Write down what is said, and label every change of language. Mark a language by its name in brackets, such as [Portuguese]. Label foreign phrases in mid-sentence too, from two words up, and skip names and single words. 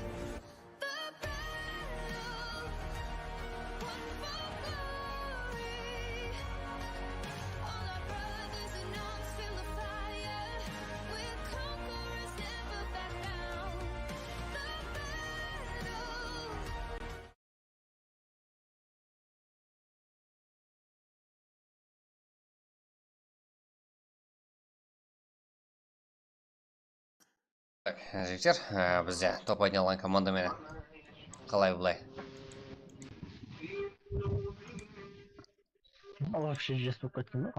[English] The battle won for glory. All our brothers in arms feel the fire. We're conquerors, never back down. The battle. [Kazakh] Так, жігіттер, бізде топ ойналған командамен қалай бұлай? [Russian] Вообще жест [Kazakh] болып кеткен бе?